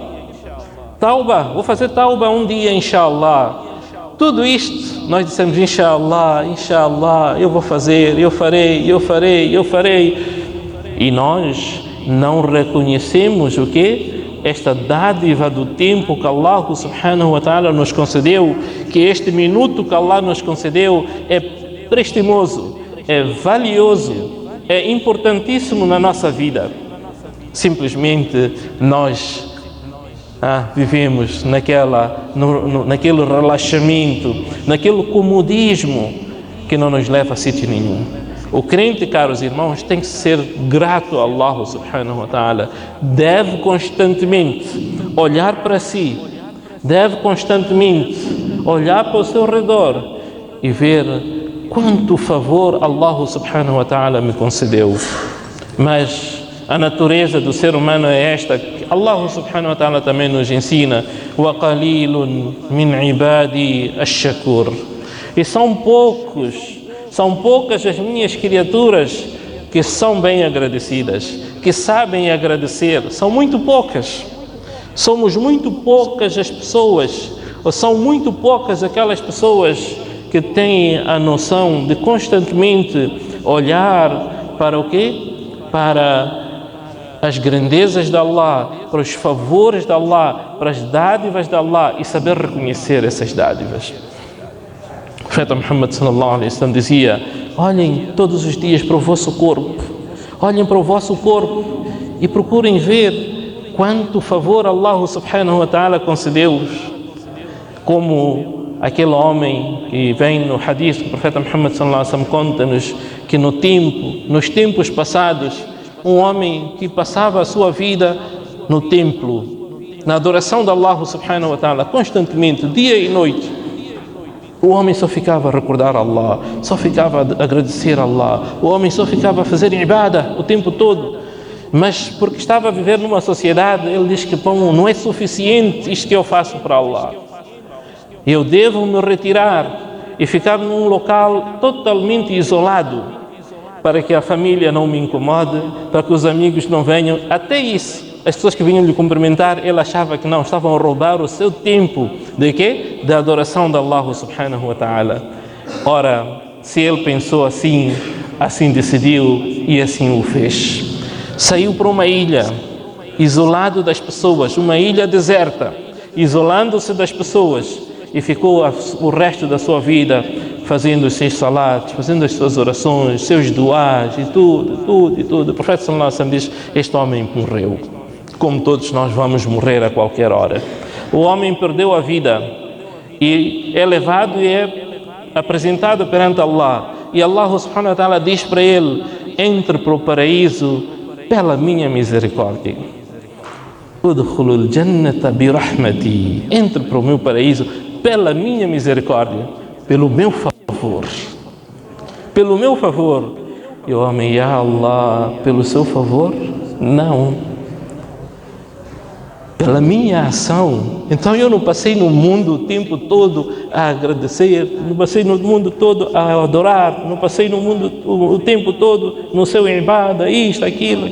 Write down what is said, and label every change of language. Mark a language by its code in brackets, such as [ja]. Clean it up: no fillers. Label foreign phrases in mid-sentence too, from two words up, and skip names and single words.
[pt] Tauba, vou fazer tauba um dia, inshallah. Tudo isto, nós dissemos: [ar] إن شاء الله، إن شاء الله, [pt] eu vou fazer, eu farei. E nós não reconhecemos o quê? Esta dádiva do tempo que Allah [ar] سبحانه وتعالى [pt] nos concedeu, que este minuto que Allah nos concedeu é prestimoso, é valioso, é importantíssimo na nossa vida. Simplesmente nós vivemos naquele relaxamento, naquele comodismo que não nos leva a sítio nenhum. O crente, caros irmãos, tem que ser grato a Allah [ar] سبحانه وتعالى. [pt] Deve constantemente olhar para si, deve constantemente olhar para o seu redor e ver quanto favor Allah [ar] سبحانه وتعالى [pt] me concedeu. Mas a natureza do ser humano é esta, que Allah [ar] سبحانه وتعالى [pt] também nos ensina: [ar] وقليل من عبادي الشكور. [pt] E são poucas as minhas criaturas que são bem agradecidas, que sabem agradecer. São muito poucas. Somos muito poucas as pessoas, ou são muito poucas aquelas pessoas que têm a noção de constantemente olhar para o quê? Para as grandezas de Allah, para os favores de Allah, para as dádivas de Allah e saber reconhecer essas dádivas. O profeta Muhammad [ar] صلى الله عليه وسلم [pt] dizia: olhem todos os dias para o vosso corpo, olhem para o vosso corpo e procurem ver quanto favor Allah [ar] سبحانه وتعالى [pt] concedeu-vos. Como aquele homem que vem no hadith, o profeta Muhammad [ar] صلى الله عليه وسلم [pt] conta-nos que nos tempos passados, um homem que passava a sua vida no templo, na adoração de Allah [ar] سبحانه وتعالى, [pt] constantemente, dia e noite. O homem só ficava a recordar Allah, só ficava a agradecer a Allah, o homem só ficava a fazer ibadah o tempo todo. Mas porque estava a viver numa sociedade, ele diz que não é suficiente isto que eu faço para Allah. Eu devo me retirar e ficar num local totalmente isolado, para que a família não me incomode, para que os amigos não venham. Até isso, as pessoas que vinham lhe cumprimentar, ele achava que não, estavam a roubar o seu tempo de quê? Da adoração de Allah [ar] سبحانه وتعالى. [pt] Ora, se ele pensou assim decidiu e assim o fez. saiu para uma ilha, isolado das pessoas, uma ilha deserta, isolando-se das pessoas, e ficou o resto da sua vida fazendo os seus salatos, fazendo as suas orações, seus duás e tudo. O profeta [ar] صلى الله عليه وسلم [pt] diz: este homem morreu, como todos nós vamos morrer a qualquer hora. O homem perdeu a vida e é levado e é apresentado perante Allah, e Allah [ar] سبحانه وتعالى [pt] diz para ele: entre para o paraíso pela minha misericórdia. [ar] ادخل الجنة برحمتي, [pt] entre para o meu paraíso pela minha misericórdia, pelo meu favor, pelo meu favor. E o homem: [ar] يا الله, [pt] pelo seu favor? Não, pela minha ação. Então eu não passei no mundo o tempo todo a agradecer, não passei no mundo todo a adorar, não passei no mundo o tempo todo no seu ibada, isto, aquilo.